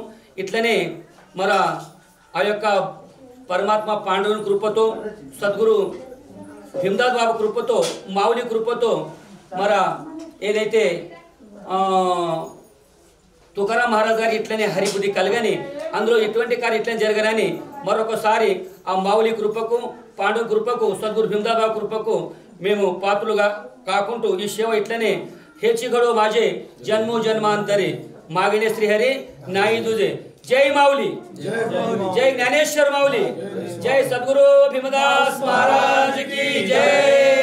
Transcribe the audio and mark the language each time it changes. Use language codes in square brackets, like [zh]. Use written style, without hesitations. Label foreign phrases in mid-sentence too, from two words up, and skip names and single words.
[te] ఇట్లనే మన ఆ యొక్క పరమాత్మ పాండవుని కృపతో సద్గురు భీమదాస్ బాబా కృపతో మావులి కృపతో మన ఏదైతే తుకారాం మహారాజ్ గారికి ఇట్లనే హరిబుద్ధి కలగని అందులో ఎటువంటి కార్యం ఇట్లనే జరగనని మరొకసారి ఆ మావులి కృపకు పాండవ కృపకు సద్గురు భీమదాస్ బాబా కృపకు మేము పాత్రులుగా కాకుంటూ ఈ సేవ ఇట్లనే [mr] हेचिघडो माझे जन्मो जन्मांतरे मागणे श्रीहरी नाही तुझे. जय माऊली, जय ज्ञानेश्वर माऊली, जय सद्गुरु भीमदास महाराज की जय.